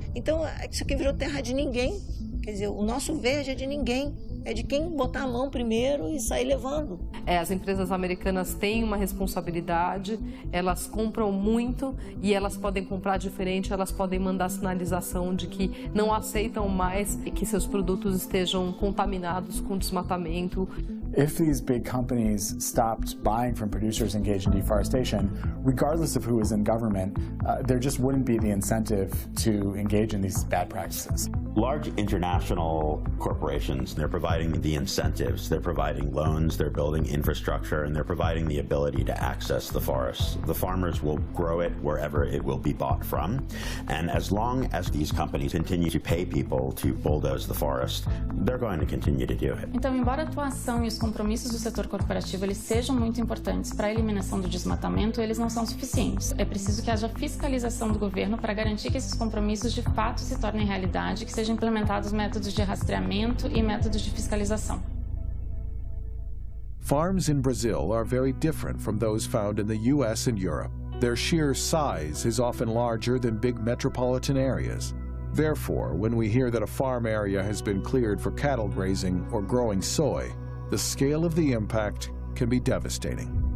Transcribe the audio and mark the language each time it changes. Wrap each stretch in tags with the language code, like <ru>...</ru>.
<pt>Então, isso aqui virou terra de ninguém. Quer dizer, o nosso verde é de ninguém, é de quem botar a mão primeiro e sair levando. As empresas americanas têm uma responsabilidade, elas compram muito e elas podem comprar diferente, elas podem mandar sinalização de que não aceitam mais que seus produtos estejam contaminados com desmatamento.</pt> <en>If these big companies stopped buying from producers engaged in deforestation, regardless of who is in government, there just wouldn't be the incentive to engage in these bad practices. Large international corporations, they're providing the incentives, they're providing loans, they're building infrastructure, and they're providing the ability to access the forests. The farmers will grow it wherever it will be bought from, and as long as these companies continue to pay people to bulldoze the forest, they're going to continue to do it.</en> <pt>Então, embora a atuação e os compromissos do setor corporativo eles sejam muito importantes para a eliminação do desmatamento, eles não são suficientes. É preciso que haja fiscalização do governo para garantir que esses compromissos de fato se tornem realidade, que sejam implementados métodos de rastreamento e métodos de fiscalização.</pt> <en>Farms in Brazil are very different from those found in the US and Europe. Their sheer size is often larger than big metropolitan areas. Therefore, when we hear that a farm area has been cleared for cattle grazing or growing soy, the scale of the impact can be devastating.</en>